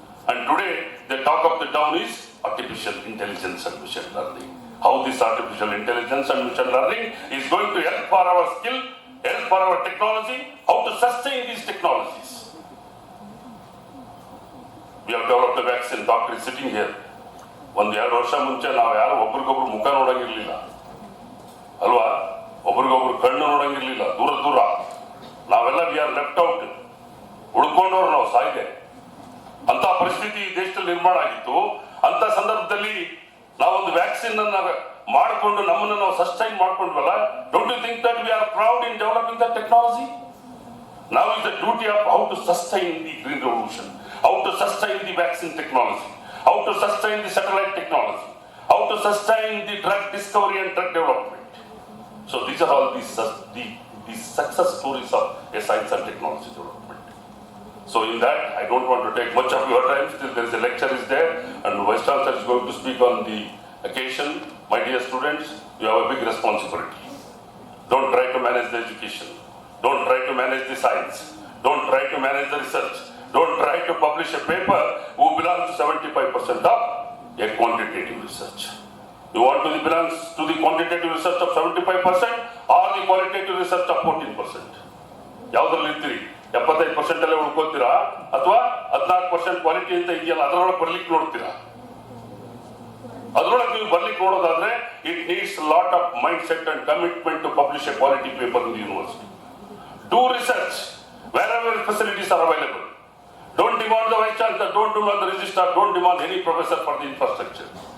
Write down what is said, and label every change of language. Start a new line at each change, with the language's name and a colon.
English: And today, the talk of the town is artificial intelligence and machine learning. How this artificial intelligence and machine learning is going to help for our skill, help for our technology, how to sustain these technologies. We have developed a vaccine, doctor is sitting here.
Kannada: 1-2 ವರ್ಷ ಮುಂಚೆ ನಾವು ಯಾರು ಒಬ್ರಿಗೊಬ್ರು ಮುಖ ನೋಡಂಗಿರ್ಲಿಲ್ಲ ಅಲ್ವಾ, ಒಬ್ರಿಗೊಬ್ರು ಕಣ್ಣು ನೋಡಂಗಿರ್ಲಿಲ್ಲ, ದೂರ ನಾವೆಲ್ಲ
English: we are left out,
Kannada: ಉಳ್ಕೊಂಡವ್ರು ನಾವು ಸಾಯ್ದೆ ಅಂತ ಪರಿಸ್ಥಿತಿ ಈ ದೇಶದಲ್ಲಿ ನಿರ್ಮಾಣ ಆಗಿತ್ತು. ಅಂತ ಸಂದರ್ಭದಲ್ಲಿ ನಾವೊಂದು ವ್ಯಾಕ್ಸಿನ್ ಅನ್ನ ಮಾಡಿಕೊಂಡು ನಮ್ಮನ್ನು ನಾವು sustain ಮಾಡ್ಕೊಂಡ್ವಲ್ಲ.
English: Don't you think that we are proud in developing the technology? Now is the duty of how to sustain the green revolution, how to sustain the vaccine technology, how to sustain the satellite technology, how to sustain the drug discovery and drug development. So these are all the success stories of a science and technology development. So in that, I don't want to take much of your time. Still there is a lecture is there and Vice Chancellor is going to speak on the occasion. My dear students, you have a big responsibility. Don't try to manage the education. Don't try to manage the science. Don't try to manage the research. Don't try to publish a paper who belongs to 75% of a quantitative research. You want to belong to the quantitative research of 75% or the qualitative research of 14%?
Kannada: ಯಾವುದ್ರಲ್ಲಿ ಇರ್ತೀರಿ? 75% ಅಲ್ಲೇ ಉಳ್ಕೋತೀರಾ ಅಥವಾ 14% quality ಅಂತ ಇದೆಯಲ್ಲ ಅದರೊಳಗೆ ಬರ್ಲಿಕ್ಕೆ ನೋಡ್ತೀರಾ? ಅದರೊಳಗೆ ನೀವು ಬರ್ಲಿಕ್ಕೆ ನೋಡೋದಾದ್ರೆ
English: It needs lot of mind set and commitment to publish a quality paper in the university. Do research wherever facilities are available. Don't demand the vice chancellor, don't demand the registrar, don't demand any professor for the infrastructure.